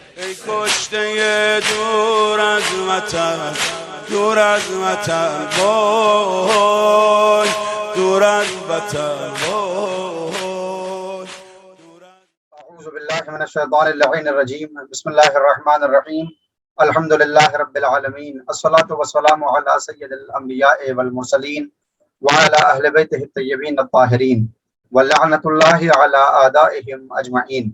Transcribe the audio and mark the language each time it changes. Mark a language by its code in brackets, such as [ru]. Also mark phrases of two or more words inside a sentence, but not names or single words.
[fa] ای کشته دور از وطن، دور از وطن وای، دور از وطن وای. [ar] اعوذ باللہ من الشیطان اللعین الرجیم. بسم اللہ الرحمن الرحیم. الحمد للہ رب العالمین. الصلاۃ والسلام علی سید الانبیاء والمرسلین وعلی اہل بیتہ الطیبین الطاہرین ولعنۃ اللہ علی اعدائہم اجمعین.